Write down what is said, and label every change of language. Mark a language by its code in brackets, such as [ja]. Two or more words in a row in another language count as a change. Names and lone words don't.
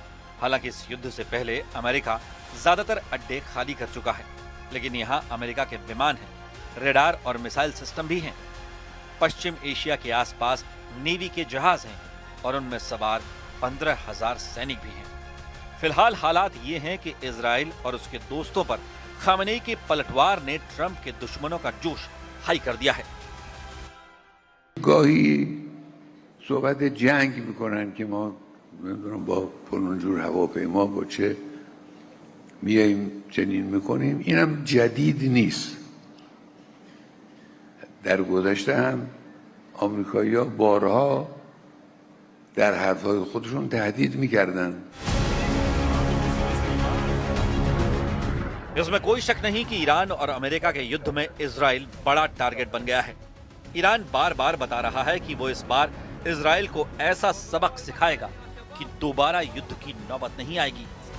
[hi] हालांकि इस युद्ध से पहले अमेरिका ज्यादातर अड्डे खाली कर चुका है, लेकिन यहाँ अमेरिका के विमान हैं, रेडार और मिसाइल सिस्टम भी हैं। पश्चिम एशिया के आसपास नेवी के जहाज हैं और उनमें सवार 15,000 सैनिक भी हैं। फिलहाल हालात ये हैं कि इजराइल और उसके दोस्तों पर खामेनेई के पलटवार ने ट्रंप के दुश्मनों का जोश हाई कर दिया है। [fa] گاهی صحبت جنگ میکنن که ما نمیدونم با فلان جور هواپیما با چه میاییم چنین میکنیم. اینم جدید نیست. در گذشته هم آمریکایی‌ها بارها در حرفهای خودشون تهدید میکردن. [hi] इसमें कोई शक नहीं कि ईरान और अमेरिका के युद्ध में इजराइल बड़ा टारगेट बन गया है। ईरान बार बार बता रहा है कि वो इस बार इजराइल को ऐसा सबक सिखाएगा कि दोबारा युद्ध की नौबत नहीं आएगी।